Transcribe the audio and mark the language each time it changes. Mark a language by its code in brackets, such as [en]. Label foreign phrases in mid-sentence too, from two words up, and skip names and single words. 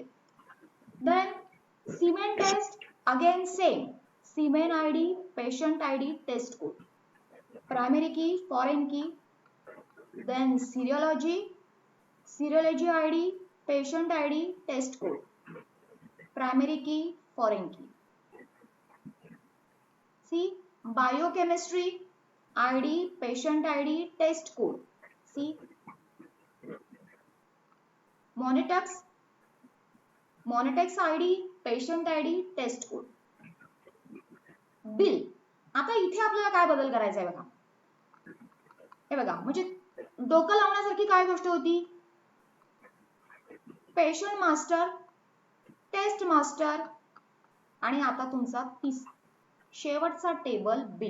[en] then specimen test, again same, specimen ID, patient ID, test code, primary key, foreign key, then serology, serology ID, patient ID, test code, primary key, foreign key. see biochemistry, ID, patient ID, test code. See, Monitex ID, patient ID, test code. बिल. [mr] आता इथे आपल्याला काय बदल करायचा आहे बघा. हे बघा, म्हणजे डोकं लावण्यासारखी काय गोष्ट होती? [en] patient master, test master [mr] आणि आता तुमचा शेवटचा [en] table bill.